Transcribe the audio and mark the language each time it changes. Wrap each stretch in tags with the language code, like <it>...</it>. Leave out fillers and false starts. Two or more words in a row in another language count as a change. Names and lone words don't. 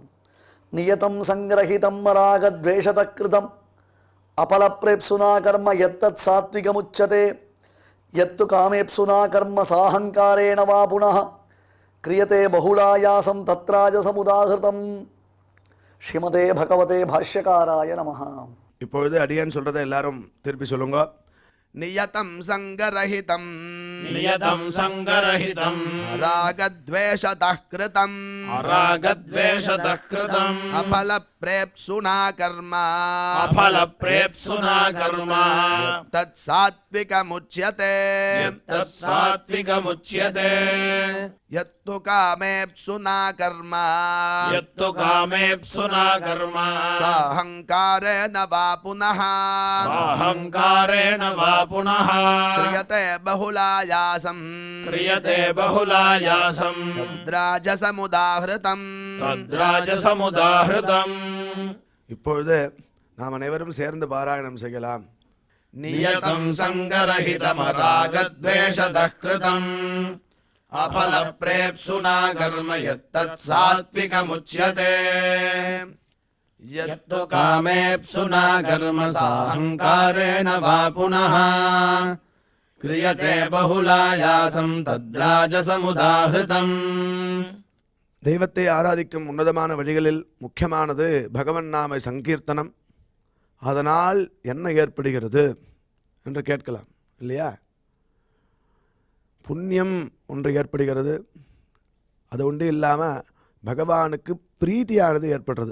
<sa>नियतं सङ्गरहितं राग द्वेषतःकृतम् अफलप्रेप्सुना कर्म यत्तत् सात्त्विकमुच्यते यत्तु कामेप्सुना कर्म साहङ्कारेण वा पुनः क्रियते बहुलायासं तद्राजसमुदाहृतम्. श्रीमते भगवते भाष्यकाराय नमः.</sa> <ta>இப்பொழுது அடியான் சொல்கிறத எல்லாரும் திருப்பி சொல்லுங்க.</ta> <sa>नियतं संगरहितं नियतं संगरहितम् रागद्वेषतः कृतम् अरागद्वेषतः कृतम् अपलप्रेप्सुना कर्म अफलप्रेप्सुना कर्म तत्सात्विकमुच्यते तत्सात्विकमुच्यते यत्तु कामेप्सुना कर्म यत्तु कामेप्सुना कर्म साहङ्कारेण वा पुनः साहङ्कारेण वा पुनः क्रियते बहुलायासम् क्रियते बहुलायासम् राजसमुदाहृतम्. तद्राजसमुदाहृतम्.</sa> <ta>இப்பொழுது நாம் அனைவரும் சேர்ந்து பாராயணம் செய்யலாம்.</ta> <sa>नियतं संगरहितमरागद्वेषतः कृतम् अफलप्रेप्सुना कर्म यत्तत्सात्विकमुच्यते यत्तु कामेप्सुना कर्म साहङ्कारेण वा पुनः क्रियते बहुलायासं तद्राजसमुदाहृतम्.</sa> <ta>தெய்வத்தை ஆராதிக்கும் உன்னதமான வழிகளில் முக்கியமானது பகவன் நாம சங்கீர்த்தனம். அதனால் என்ன ஏற்படுகிறது என்று கேட்கலாம் இல்லையா? புண்ணியம் ஒன்று ஏற்படுகிறது. அது ஒன்று இல்லாமல் பகவானுக்கு பிரீத்தியானது ஏற்படுறது.</ta>